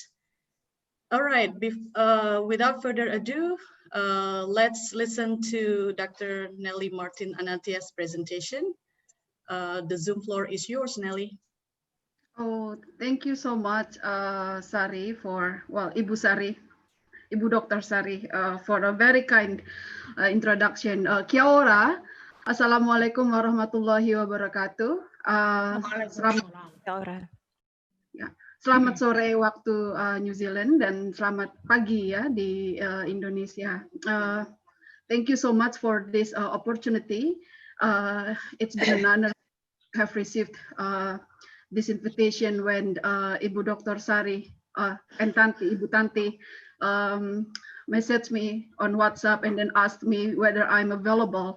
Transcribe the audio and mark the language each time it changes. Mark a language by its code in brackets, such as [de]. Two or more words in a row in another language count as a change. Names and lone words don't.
[en] All right, without further ado, let's listen to Dr. Nelly Martin Anatias' presentation. The Zoom floor is yours, Nelly. Oh, thank you so much, Sari, Ibu Sari, Ibu Dr. Sari, for a very kind introduction. [mi] Kia ora, [ar] السلام عليكم ورحمة الله وبركاته. [id] Selamat sore waktu New Zealand dan selamat pagi ya di Indonesia. [en] Thank you so much for this opportunity. It's been an honor to have received this invitation when Ibu Dr. Sari and Ibu Tanti messaged me on WhatsApp and then asked me whether I'm available.